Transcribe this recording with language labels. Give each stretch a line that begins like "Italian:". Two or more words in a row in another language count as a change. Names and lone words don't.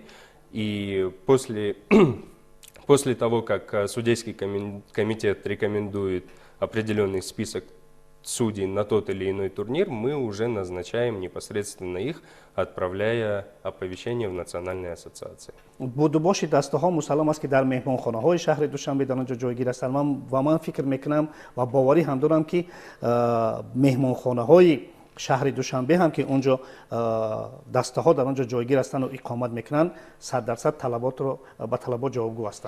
Russian: И после того, как судейский комитет рекомендует определенный список судей на тот или иной турнир, мы уже назначаем непосредственно их, отправляя оповещение в национальные ассоциации.
Tajik: будубоши дастаҳо мусаллам аст ки дар меҳмонхонаҳои шаҳри душанбе дар онҷо ҷойгир ҳастанд. ман фикр мекунам ва боварӣ ҳам дорам ки меҳмонхонаҳои шаҳри душанбе ҳам ки онҷо дастаҳо дар онҷо ҷойгир ҳастанд ва иқомат мекунанд 100% талаботро ба талабот ҷавобгӯ ҳастанд.